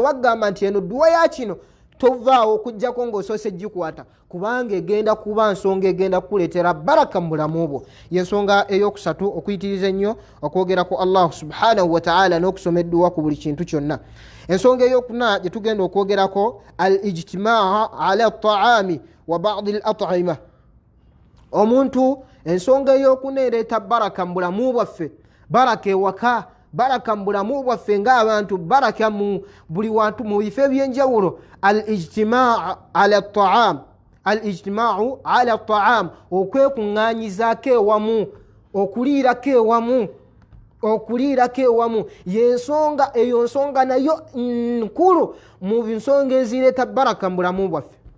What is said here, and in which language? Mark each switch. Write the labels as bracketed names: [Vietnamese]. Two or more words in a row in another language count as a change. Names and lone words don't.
[Ganda] bagamba nti eno dduwa ya kino tovaawo okujjako ng'osoose gikwata kubanga egenda kuba nsonga egenda kukuleetera baraka mu bulamu bwo y'ensonga ey'okusatu okuyitiriza ennyo okwogera ku [Arabic] الله سبحانه وتعالى [Ganda] n'okusoma edduwa ku buli kintu kyonna ensonga ey'okuna gye tugenda okwogerako [Arabic] الاجتماع على الطعام وبعد الإطعام [Ganda] omuntu ensonga ey'okuna ereeta baraka mu bulamu bwaffe baraka ewaka baraka mu bulamu bwaffe ng'abantu baraka mu buli wantu mu bifo ebyenjawulo al-ijtimaa [Arabic] على الطعام [Ganda] okwekuŋŋaanyizaako ewamu okuliirako ewamu y'ensonga eyo nsonga nayo nkulu mu nsonga ezireeta baraka mu bulamu bwaffe